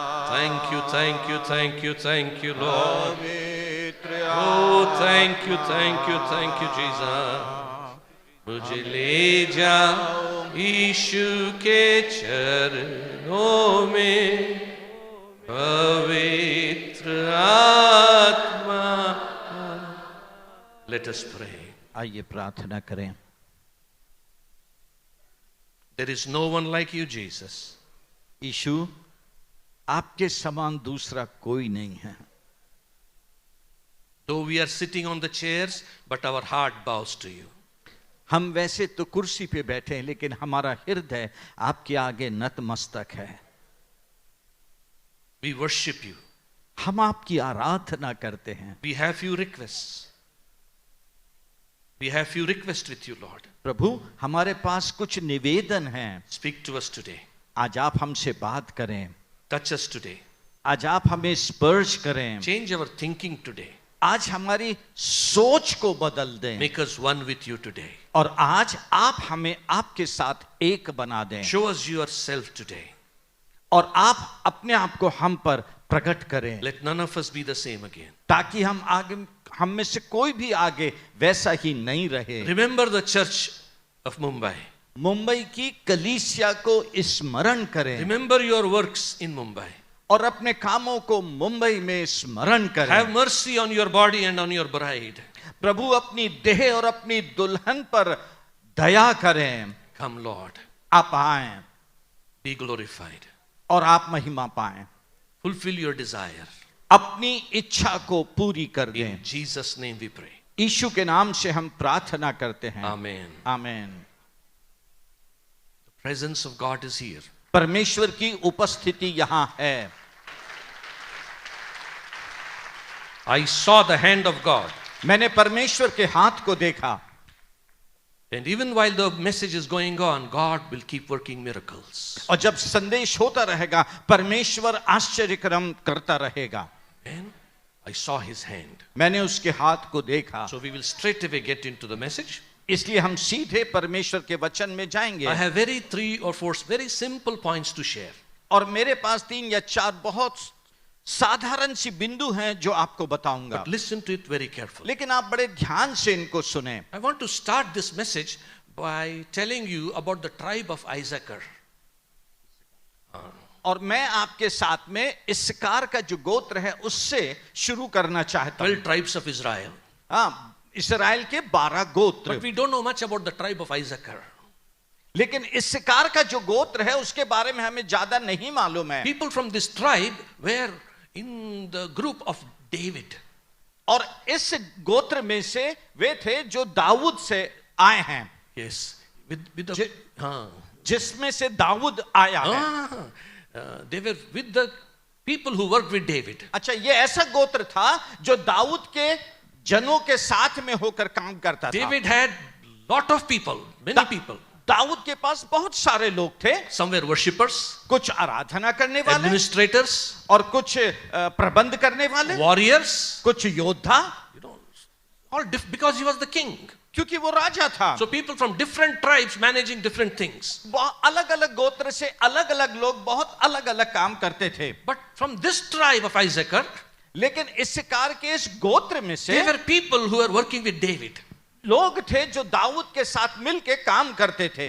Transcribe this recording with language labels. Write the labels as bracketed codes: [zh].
[en] Thank you, thank you, thank you, thank you, Lord. Oh, thank you, thank you, thank you, Jesus. [hi] मुझे ले जाओ यीशु के चरणों में, पवित्र आत्मा। [en] Let us pray. [hi] आइए प्रार्थना करें। [en] There is no one like you, Jesus. [hi] यीशु, आपके समान दूसरा कोई नहीं है। [en] Though we are sitting on the chairs, but our heart bows to you. [hi] हम वैसे तो कुर्सी पे बैठे हैं, लेकिन हमारा हृदय आपके आगे नतमस्तक है। [en] We worship you. [hi] हम आपकी आराधना करते हैं। [en] We have few requests. We have few requests with you, Lord. [hi] प्रभु, हमारे पास कुछ निवेदन हैं। [en] Speak to us today. [hi] आज आप हमसे बात करें। [en] Touch us today. [hi] आज आप हमें स्पर्श करें। [en] Change our thinking today. [hi] आज हमारी सोच को बदल दें। [en] Make us one with you today. [hi] और आज आप हमें आपके साथ एक बना दें। [en] Show us yourself today. [hi] और आप अपने आप को हम पर प्रकट करें। [en] Let none of us be the same again. [hi] ताकि हम में से कोई भी आगे वैसा ही नहीं रहे। [en] Remember the church of Mumbai. [hi] Mumbai की कलीसिया को स्मरण करें। [en] Remember your works in Mumbai. [hi] और अपने कामों को मुंबई में स्मरण करें। [en] Have mercy on your body and on your bride. [hi] प्रभु अपनी देह और अपनी दुल्हन पर दया करें। [en] Come Lord. [hi] आप आएं। [en] Be glorified. [hi] और आप महिमा पाएं। [en] Fulfill your desire. [hi] अपनी इच्छा को पूरी कर दें। [en] In Jesus' name we pray. [hi] यीशु के नाम से हम प्रार्थना करते हैं। [en] Amen. [hi] आमीन। [en] The presence of God is here. [hi] परमेश्वर की उपस्थिति यहाँ है। [en] I saw the hand of God. [hi] मैंने परमेश्वर के हाथ को देखा। [en] And even while the message is going on, God will keep working miracles. [hi] और जब संदेश होता रहेगा, परमेश्वर आश्चर्यक्रम करता रहेगा। [en] And I saw his hand. [hi] मैंने उसके हाथ को देखा। [en] So we will straight away get into the message. [hi] इसलिए हम सीधे परमेश्वर के वचन में जाएंगे। [en] I have 3 or 4 very simple points to share. [hi] और मेरे पास 3 या 4 बहुत साधारण सी बिंदु हैं जो आपको बताऊंगा। [en] But listen to it very carefully. [hi] लेकिन आप बड़े ध्यान से इनको सुने। [en] I want to start this message by telling you about the tribe of Issachar. [hi] और मैं आपके साथ में इस्साकार का जो गोत्र है उससे शुरू करना चाहता हूं। [en] 12 tribes of Israel. [hi] हाँ, इस्राएल के 12 गोत्र। [en] But we don't know much about the tribe of Issachar. [hi] लेकिन इस्साकार का जो गोत्र है उसके बारे में हमें ज्यादा नहीं मालूम है। [en] People from this tribe were in the group of David. [hi] और इस गोत्र में से वे थे जो दाऊद से आए हैं। [en] Yes, with the [hi] जिसमें से दाऊद आया है। [en] They were with the people who worked with David. [hi] अच्छा, ये ऐसा गोत्र था जो दाऊद के जनों के साथ में होकर काम करता था। [en] David had lot of people, many people. [hi] Dawood के पास बहुत सारे लोग थे। [en] Some were worshippers, [hi] कुछ आराधना करने वाले, [en] administrators, [hi] और कुछ प्रबंध करने वाले, [en] warriors, [hi] कुछ योद्धा, [en] all because he was the king. [hi] क्योंकि वो राजा था। [en] So people from different tribes managing different things. [hi] अलग अलग गोत्र से अलग अलग लोग बहुत अलग अलग काम करते थे। [en] But from this tribe of Issachar, [hi] लेकिन इस्साकार के इस गोत्र में से [en] there were people who were working with David. [hi] लोग थे जो दाऊद के साथ मिलके काम करते थे।